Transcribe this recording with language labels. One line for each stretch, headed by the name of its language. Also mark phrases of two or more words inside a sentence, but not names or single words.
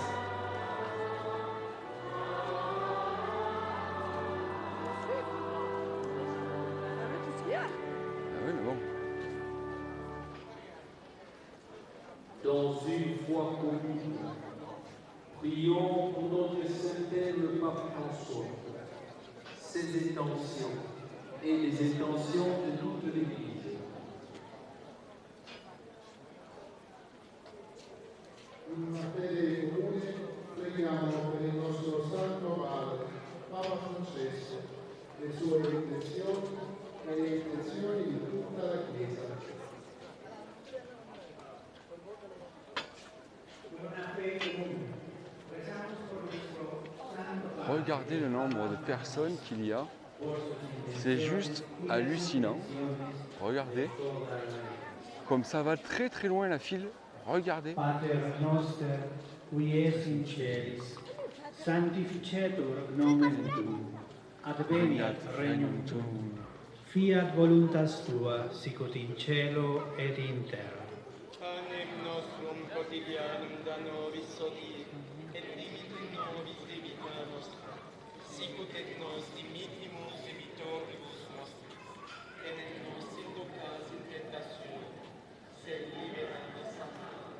French: Ah oui, mais bon. Dans une foi commune, prions pour notre Saint-Père le Pape François, ses intentions et les intentions de toute l'Église.
Italian: In una fede comune preghiamo per il nostro Santo Padre, Papa Francesco, le sue intenzioni e le intenzioni di tutta la Chiesa.
French: Regardez le nombre de personnes qu'il y a. C'est juste hallucinant. Regardez. Comme ça va très très loin la file. Regardez.
Latin: Pater noster, qui es in celis, sanctificetur nomen tuum, adveniat regnum tuum, fiat voluntas tua, sicut in cielo et in terra. Panem nostrum quotidianum da nobis hodie, et dimitte nobis debita nostra, sicut et nos dimittimus debitoribus nostris, et ne nos inducas in tentationem, sed libera nos a male.